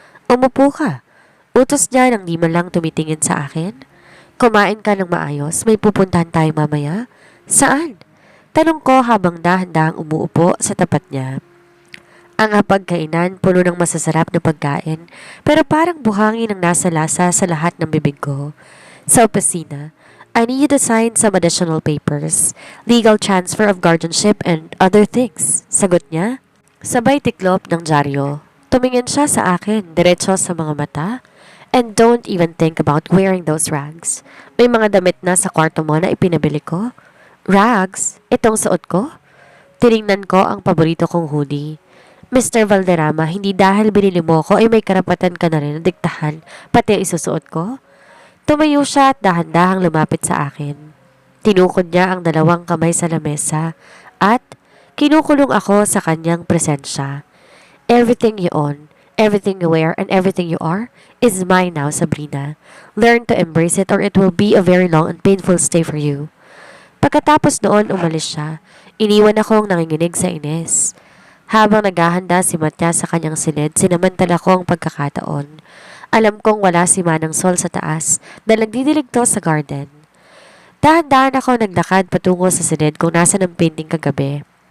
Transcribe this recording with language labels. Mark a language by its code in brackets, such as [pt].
[tl] Umupo ka. Utos niya nang di man lang tumitingin sa akin. Kumain ka ng maayos, may pupuntahan tayo mamaya. Saan? Tanong ko habang dahan-dahang umuupo sa tapat niya. Ang hapagkainan puno ng masasarap na pagkain, pero parang buhangin ang nasa lasa sa lahat ng bibig ko. Sa opisina, [en] I need to sign some additional papers, legal transfer of guardianship and other things. [tl] Sagot niya. Sabay tiklop ng dyaryo. Tumingin siya sa akin, diretso sa mga mata. [en] And don't even think about wearing those rags. [tl] May mga damit na sa kwarto mo na ipinabili ko. Rags? Itong suot ko? Tiningnan ko ang paborito kong hoodie. Mr. Valderrama, hindi dahil binili mo ko ay may karapatan ka na rin na diktahan, pati isusuot ko? Tumayo siya at dahan-dahang lumapit sa akin. Tinukod niya ang dalawang kamay sa lamesa at kinukulong ako sa kanyang presensya. [en] Everything you own, everything you wear, and everything you are is mine now, Sabrina. Learn to embrace it or it will be a very long and painful stay for you. [tl] Pagkatapos noon, umalis siya. Iniwan akong nanginginig sa inis. Habang naghahanda si Matya sa kanyang silid, sinamantala ko ang pagkakataon. Alam kong wala si Manang Sol sa taas dahil nagdidilig to sa garden. Dahan-dahan ako naglakad patungo sa silid kung nasa ng painting kagabi.